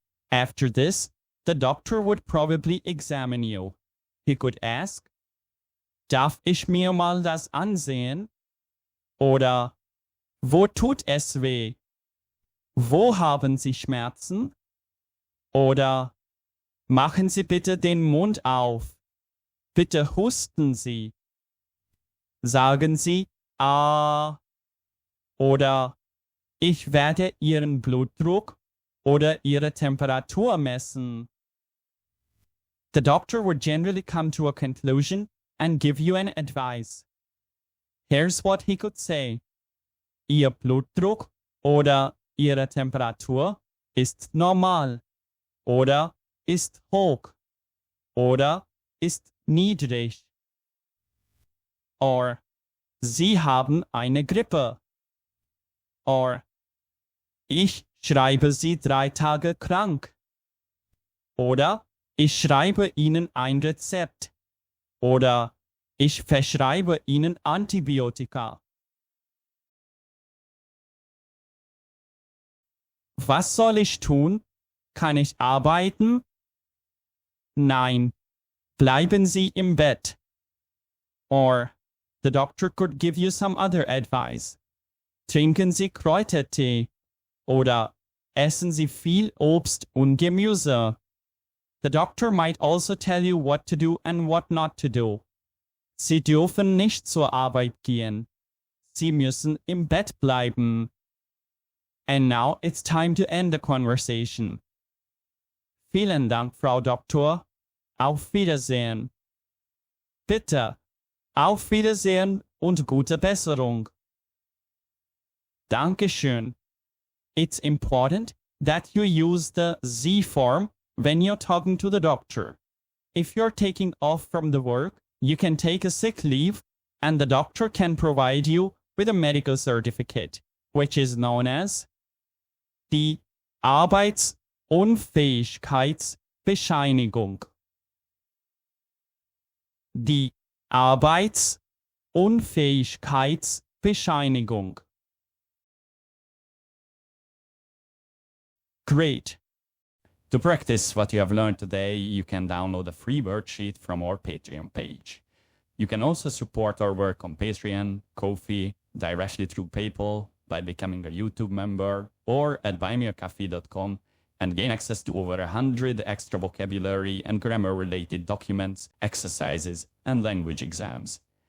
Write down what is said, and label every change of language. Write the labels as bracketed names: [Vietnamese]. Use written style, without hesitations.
[English] After this, the doctor would probably examine you. He could ask, [German] darf ich mir mal das ansehen? Oder, wo tut es weh? Wo haben Sie Schmerzen? Oder, machen Sie bitte den Mund auf. Bitte husten Sie. Sagen Sie, ah. Oder, ich werde Ihren Blutdruck oder Ihre Temperatur messen. [English] The doctor would generally come to a conclusion and give you an advice. Here's what he could say. [German] Ihr Blutdruck oder Ihre Temperatur ist normal. Oder ist hoch. Oder ist niedrig. Or, Sie haben eine Grippe. Or, ich schreibe Sie 3 Tage krank. Oder, ich schreibe Ihnen ein Rezept. Oder, ich verschreibe Ihnen Antibiotika. Was soll ich tun? Kann ich arbeiten? Nein. Bleiben Sie im Bett. [English] Or, the doctor could give you some other advice. [German] Trinken Sie Kräutertee. Oder essen Sie viel Obst und Gemüse. [English] The doctor might also tell you what to do and what not to do. [German] Sie dürfen nicht zur Arbeit gehen. Sie müssen im Bett bleiben. [English] And now it's time to end the conversation. [German] Vielen Dank, Frau Doktor. Auf Wiedersehen. Bitte. Auf Wiedersehen und gute Besserung. Dankeschön. [English] It's important that you use the Sie form when you're talking to the doctor. If you're taking off from the work, you can take a sick leave and the doctor can provide you with a medical certificate, which is known as die Arbeits- [German] Unfähigkeitsbescheinigung. Die Arbeitsunfähigkeitsbescheinigung. [English] Great. To practice what you have learned today, you can download a free worksheet from our Patreon page. You can also support our work on Patreon, Ko-fi, directly through PayPal, by becoming a YouTube member, or at buymeacoffee.com and gain access to over 100 extra vocabulary and grammar-related documents, exercises, and language exams.